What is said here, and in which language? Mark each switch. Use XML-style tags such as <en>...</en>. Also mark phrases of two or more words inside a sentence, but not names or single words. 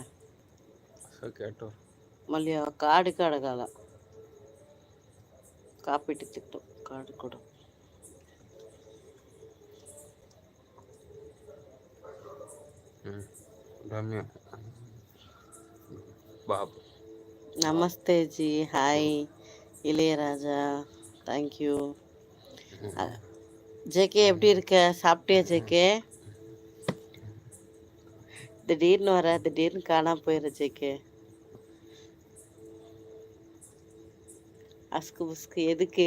<te>మళ్ళీ ఆ కార్డుకి అడగాల, కాపీ టికెట్ కార్డు కూడా. బాబు</te> <hi>नमस्ते जी,</hi> <ta>హాయ్ இளையராஜா, தேங்க்யூ. ஜேகே எப்படி இருக்க? சாப்பிட்டியா ஜேகே? திடீர்னு வர, திடீர்னு காணாம போயிடுற ஜேகே. அஸ்கு புஸ்கு எதுக்கு?</ta>